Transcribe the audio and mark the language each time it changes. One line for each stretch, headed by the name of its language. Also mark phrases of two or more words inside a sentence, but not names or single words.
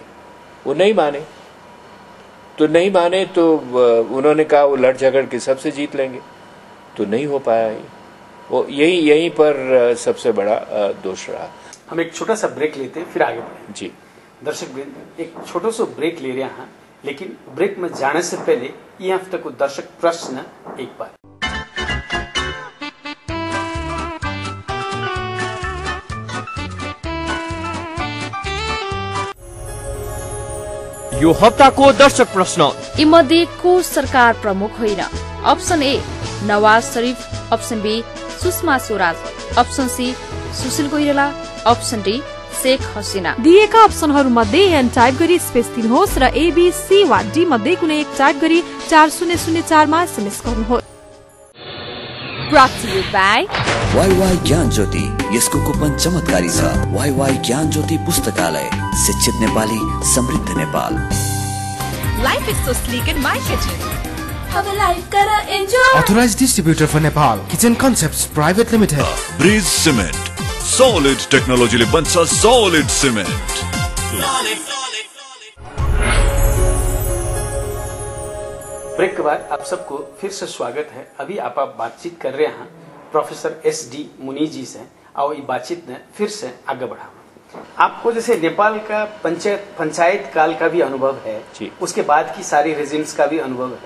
Hindi: वो नहीं माने तो उन्होंने कहा वो लड़ झगड़ के सबसे जीत लेंगे, तो नहीं हो पाया ये। वो यहीं पर सबसे बड़ा दोष रहा। हम एक छोटा सा ब्रेक लेते हैं, फिर आगे बढ़ें। जी दर्शक वृंद, एक छोटा सा ब्रेक ले रहे हैं, लेकिन ब्रेक में जाने से पहले ये हफ्ते को दर्शक प्रश्न एक बार।
Nepali: यो हप्ताको दर्शक प्रश्न यी मध्ये को सरकार प्रमुख होइन? अप्सन ए नवाज शरीफ, अप्सन बी सुषमा स्वराज, अप्सन सी सुशील कोइराला, अप्सन डी शेख हसिना। दिएका अप्सनहरू मध्ये एन टाइप गरी स्पेस दिनुहोस् र एबीसी वा डी मध्ये कुनै एक टाइप गरी 4004 मा एसएमएस गर्नुहोस्।
English: Brought to you by
Nepali: वाईवाई ज्ञान ज्योति, यसको कुपन चमत्कारी छ। वाईवाई ज्ञान ज्योति पुस्तकालय, शिक्षित नेपाली, समृद्ध नेपाल।
English: Life is so sleek in my kitchen.
Nepali: अब लाइफ करा एन्जॉय।
English: Authorized distributor for Nepal, Kitchen Concepts Private Limited.
Nepali: ब्रिज सिमेन्ट,
English: solid technologyले
Nepali: बन्छ
English: solid cement.
Hindi: ब्रेक के बाद आप सबको फिर से स्वागत है। अभी आप बातचीत कर रहे हैं प्रोफेसर SD मुनि जी से, और ये बातचीत ने फिर से आगे बढ़ा। आपको जैसे नेपाल का पंचायत काल का भी अनुभव है, उसके बाद की सारी रेजिम्स का भी अनुभव है।